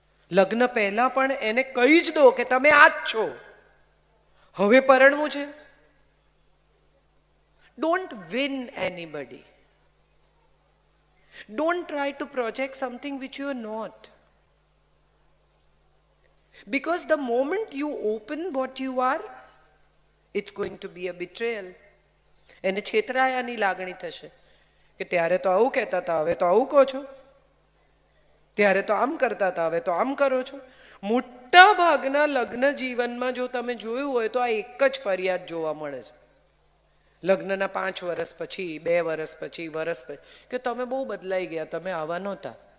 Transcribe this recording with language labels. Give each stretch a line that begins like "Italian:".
Gujarati: લગ્ન પહેલા પણ એને કહી જ દો કે તમે આ જ છો, હવે પરણવું છે.
English: Don't win anybody. Don't try to project something which you are not. Because the moment you open what you are, it's going to be a betrayal.
Gujarati: એને છેતરાયાની લાગણી થશે કે ત્યારે તો આવું કહેતા હતા, હવે તો આવું કહો છો. ત્યારે તો આમ કરતા હતા, હવે તો આમ કરો છો. મોટા ભાગના લગ્ન જીવનમાં જો તમે જોયું હોય તો આ એક જ ફરિયાદ જોવા મળે છે. લગ્નના 5 વર્ષ પછી, 2 વર્ષ પછી, વર્ષ પછી, કે તમે બહુ બદલાઈ ગયા, તમે આવા નહોતા.